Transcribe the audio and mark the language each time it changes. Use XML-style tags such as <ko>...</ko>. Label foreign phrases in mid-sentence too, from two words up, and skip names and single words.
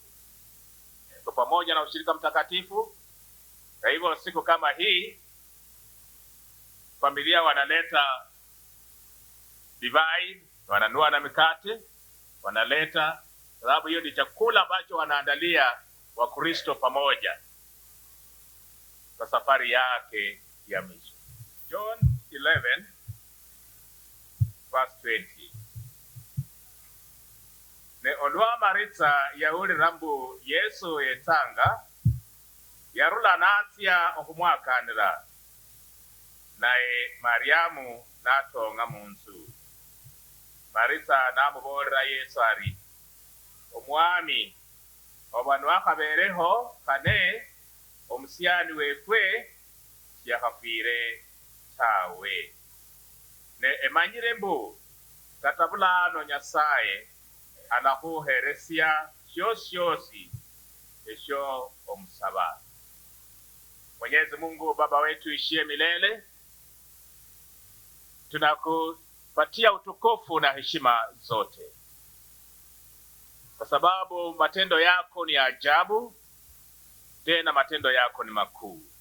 <sw>Iko pamoja na ushirika mtakatifu. Kwa hivyo siku kama hii familia wanaleta divai, wananua na mikate, wanaleta, sababu hiyo ni chakula ambacho wanaandalia Wakristo pamoja kwa safari yake ya mwisho.</sw> <en>John 11 verse 20.</en> <luy>Ne olwa maritsa ya uli rambu Yesu etanga yarula natia okumwakanira naye Mariamu natonga munzu. Maritsa namubolera Yesu ari omwami obanu akabereho kane omusyani wekwe yakafire tawe ne emanyire mbu katabulano Nyasaye anakuheresya shoshosi esho omusaba.</luy> <sw>Mwenyezi Mungu Baba wetu ishie milele, tunakupatia utukufu na heshima zote, kwa sababu matendo yako ni ajabu, tena matendo yako ni makuu.</sw>